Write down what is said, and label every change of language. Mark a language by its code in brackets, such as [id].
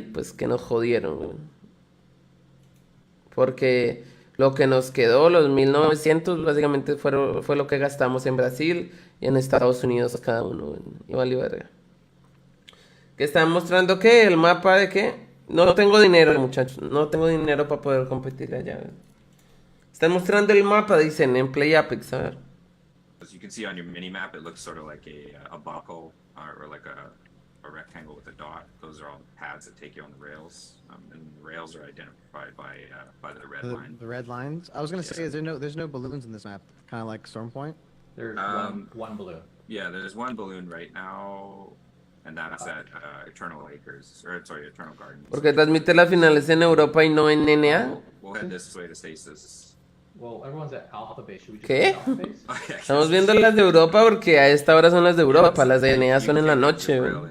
[es] Pues que nos jodieron. Porque lo que nos quedó, los 1.900, básicamente fue lo que gastamos en Brasil y en Estados Unidos cada uno. Y valió verga. ¿Qué están mostrando qué? ¿El mapa de qué? No tengo dinero, muchachos. No tengo dinero para poder competir allá. Están mostrando el mapa, dicen, en Play Apex, a ver. [en] As you can see on your mini map, it looks sort of like a buckle or like a rectangle with a dot. Those are all the pads that take you on the rails, and the rails are identified by the red line. The red lines. I was gonna say, there's no balloons in this map, kind of like Storm Point. There's one balloon. Yeah, there's one balloon right now, and that's at Eternal Acres, or sorry, Eternal Gardens. [es] Porque transmite las finales en Europa y no en NA. [en] We'll head this way to Stasis. Well, everyone's at Alpha Base. Should we just [es] ¿Qué? [en] go to Alpha Base? [es] Estamos viendo las de Europa porque a esta hora son las de Europa. Las de NA son en la noche, güey.